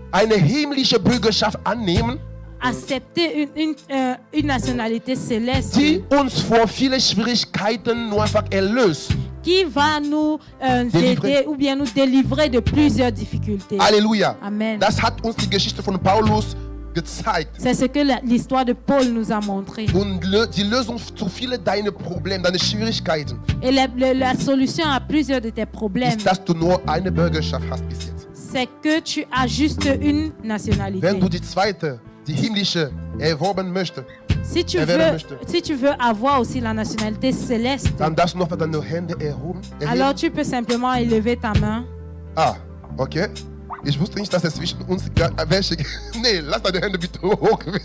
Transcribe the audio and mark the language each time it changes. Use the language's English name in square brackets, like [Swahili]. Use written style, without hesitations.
[German] eine himmlische Bürgerschaft annehmen, [French] accepter une nationalité céleste [German] die uns vor vielen Schwierigkeiten nur einfach erlöst. [French] qui va nous Délivrer. aider ou bien nous délivrer de plusieurs difficultés. [German] Halleluja. [French] Amen. [German] Das hat uns die Geschichte von Paulus gezeigt. [French] C'est ce que l'histoire de Paul nous a montré. [German] Und die Lösung zu vielen deiner Probleme, deine Schwierigkeiten, [French] Et la solution à plusieurs de tes problèmes, [German] ist, dass du nur eine Bürgerschaft hast bis jetzt. [French] c'est que tu as juste une nationalité. [German] Wenn du die zweite, die himmlische, erworben möchtest, [French] Si tu [German] erwerben möchtest, [French] veux avoir aussi la nationalité céleste, [German] dann darfst du noch deine Hände erheben. [French] alors tu peux simplement élever ta main. [German] Ah, okay. Ich wusste nicht, dass es zwischen uns welche. Nee, lass deine Hände bitte hoch.